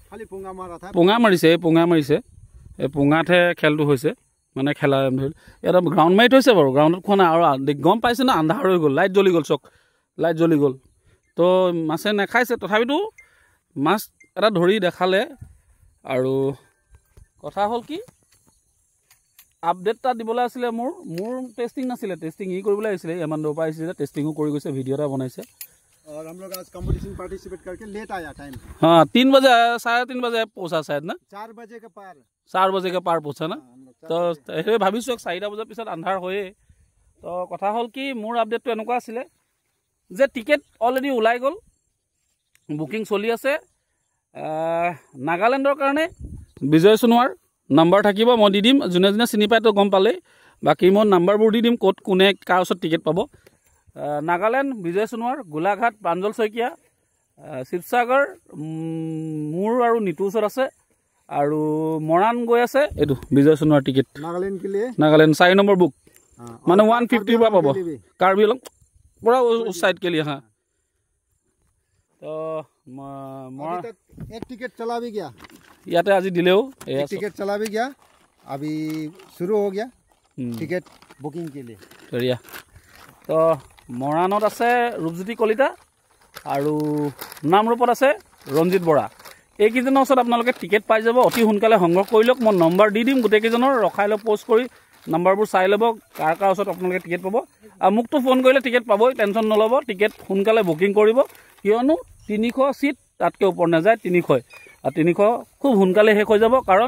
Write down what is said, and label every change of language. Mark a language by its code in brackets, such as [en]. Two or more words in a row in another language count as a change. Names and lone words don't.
[as] এই পোঙাতহে খেলটো হৈছে মানে খেলা ইয়াত গ্ৰাউণ্ড মাৰি থৈছে বাৰু গ্ৰাউণ্ডত খোৱা নাই আৰু গম পাইছে ন আন্ধাৰ হৈ গ'ল লাইট জ্বলি গ'ল লাইট জ্বলি গ'ল তো মাছে নাখাইছে তথাপিতো মাছ এটা ধৰি দেখালে আৰু কথা হ'ল কি আপডেট এটা দিবলৈ আছিলে মোৰ টেষ্টিং নাছিলে টেষ্টিং কৰিবলৈ আহিছিলে ইমান দূৰৰ পৰা আহিছিলে টেষ্টিঙো কৰি গৈছে ভিডিঅ' এটা বনাইছে [hi] और हम लोग आज कंपटीशन पार्टिसिपेट करके लेट आया टाइम हाँ 3 बजे 3:30 बजे पहुँचा शायद ना 4 बजे के पार 4 बजे के पार पहुँचा ना तो [as] সেই ভাবিছোঁ 4টা বজাৰ পিছত আন্ধাৰ হয়ে তো কথা হ'ল কি মোৰ আপডেটটো এনেকুৱা আছিলে যে টিকেট অলৰেডি ওলাই গ'ল বুকিং চলি আছে নাগালেণ্ডৰ কাৰণে বিজয় সোণোৱাৰ নাম্বাৰ থাকিব মই দি দিম যোনে যোনে চিনি পায় তো গম পালেই বাকী মই নাম্বাৰবোৰ দি দিম ক'ত কোনে কাৰ ওচৰত টিকেট পাব নাগালেণ্ড বিজয় সোণোৱাৰ গোলাঘাট প্ৰাঞ্জল শইকীয়া শিৱসাগৰ মোৰ আৰু নিতুৰ ওচৰত আছে আৰু মৰাণ গৈ আছে এইটো বিজয় সোণোৱাৰ টিকেট নাগালেণ্ড 4 নম্বৰ বুক মানে 150 পৰা পাব কাৰ্বি আংলং [hi] पूरा उस साइड के लिए हाँ तो एक टिकट चला भी गया याते आज दिले हो एक टिकट चला भी गया अभी शुरू हो गया टिकट बुकिंग के लिए बढ़िया तो [as] মৰাণত আছে ৰূপজ্যোতি কলিতা আৰু নামৰূপত আছে ৰঞ্জিত বৰা এইকেইজনৰ ওচৰত আপোনালোকে টিকেট পাই যাব অতি সোনকালে সংগ্ৰহ কৰি লওক মই নম্বৰ দি দিম গোটেইকেইজনৰ ৰখাই লৈ পোষ্ট কৰি নাম্বাৰবোৰ চাই ল'ব কাৰ কাৰ ওচৰত আপোনালোকে টিকেট পাব আৰু মোকতো ফোন কৰিলে টিকেট পাবই টেনশ্যন নল'ব টিকেট সোনকালে বুকিং কৰিব কিয়নো 300 চিট তাতকৈ ওপৰ নাযায় 300 আৰু 300 খুব সোনকালে শেষ হৈ যাব কাৰণ